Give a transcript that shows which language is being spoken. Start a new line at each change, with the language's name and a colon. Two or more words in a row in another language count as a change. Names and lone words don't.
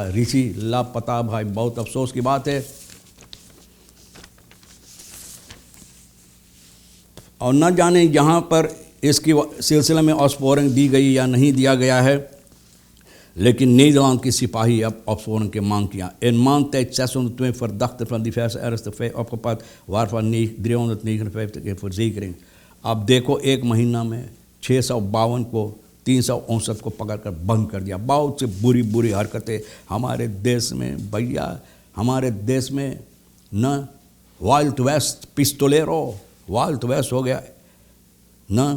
Hindi: ऋषि लापता भाई, बहुत अफसोस की बात है। और न जाने यहाँ पर इसकी सिलसिले में ऑस्पोरिंग दी गई या नहीं दिया गया है, लेकिन नीदरलैंड की सिपाही अब ऑस्पोरिंग की मांग किया।
Dutch: In maand tijd 602 verdachten van diverse ernstige feiten opgepakt, waarvan 359 in verzekering।
Hindi: अब देखो एक महीना में 652 को 359 को पकड़कर बंद कर दिया। बहुत से बुरी बुरी हरकतें हमारे देश में भैया, हमारे देश में न
English: wild west
Hindi: पिस्टोलेरो
English: wild west
Hindi: हो गया न।